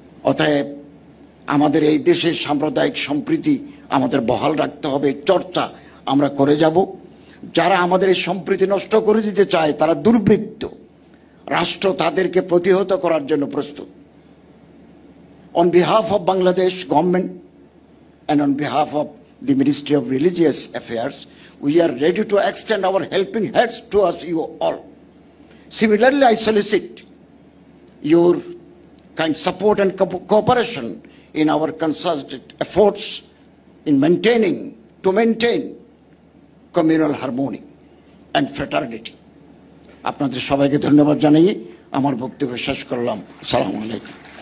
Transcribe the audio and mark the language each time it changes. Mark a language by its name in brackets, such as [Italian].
[Bangla] অতএব আমাদের এই দেশের সাম্প্রদায়িক সম্প্রীতি আমাদের বহাল রাখতে হবে, চর্চা আমরা করে যাব। যারা আমাদের এই সম্প্রীতি নষ্ট করে দিতে চায়, তারা দুর্বৃত্ত। রাষ্ট্র তাদেরকে প্রতিহত করার জন্য প্রস্তুত। [English] On behalf of Bangladesh government and on behalf of the Ministry of Religious Affairs, we are ready to extend our helping hands towards you all. Similarly, I solicit your kind support and cooperation in our concerted efforts to maintain communal harmony. And fraternity. [Bangla] আপনাদের সবাইকে ধন্যবাদ জানিয়ে আমার বক্তব্য শেষ করলাম। আসসালামু আলাইকুম।